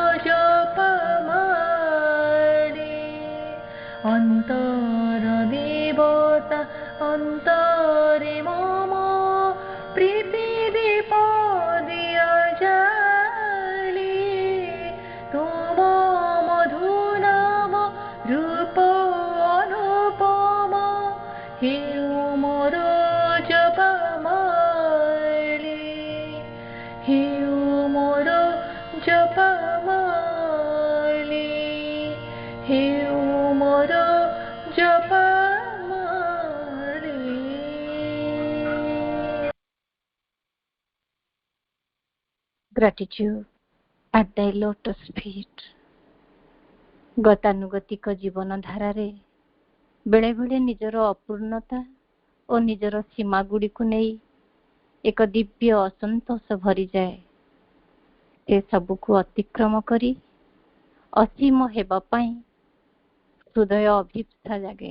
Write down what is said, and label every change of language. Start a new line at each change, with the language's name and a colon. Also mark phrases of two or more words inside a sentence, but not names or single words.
Odia: ଜପମାଳି ଅନ୍ତର ଦେବତା ଅନ୍ତରେ ମମ ପ୍ରୀତି ଦୀପ ଦିଅ ଜାଳି ତୁମ ମଧୁ ନାମ ରୂପ ଅନୁପମ ହେଉ ମୋର ଜପମାଳି ହେଉ ମୋର ଜପମାଳି ହେଉ ମୋର ଜପମାଳି
English: Gratitude at thy lotus feet.
Odia: ଗତାନୁଗତିକ ଜୀବନ ଧାରାରେ ବେଳେ ବେଳେ ନିଜର ଅପୂର୍ଣ୍ଣତା ଓ ନିଜର ସୀମାଗୁଡ଼ିକୁ ନେଇ ଏକ ଦିବ୍ୟ ଅସନ୍ତୋଷ ଭରିଯାଏ। ସେ ସବୁକୁ ଅତିକ୍ରମ କରି ଅସୀମ ହେବା ପାଇଁ ହୃଦୟ ଅଭିପ୍ସା ଜାଗେ।